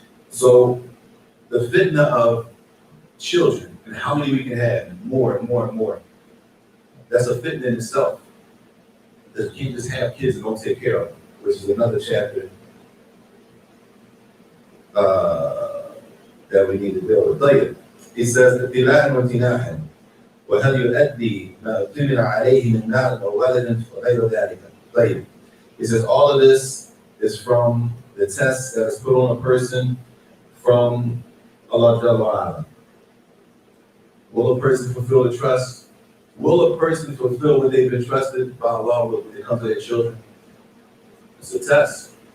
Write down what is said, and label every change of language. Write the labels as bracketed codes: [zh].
[en] So the fitna of children and how many we can have, more and more and more, that's a fitna in itself. Because you can't just have kids and don't take care of them, which is another chapter that we need to deal with. Later, he says, [ar] ابتلاء وامتناحا وهل يؤدي ما اؤتمن عليه من مال أو ولد وغير ذلك. [en] Later, he says all of this is from the test that is put on a person from Allah Jalla wa'ala. Will a person fulfill the trust? Will a person fulfill what they've been trusted by Allah when it comes to their children? It's a test.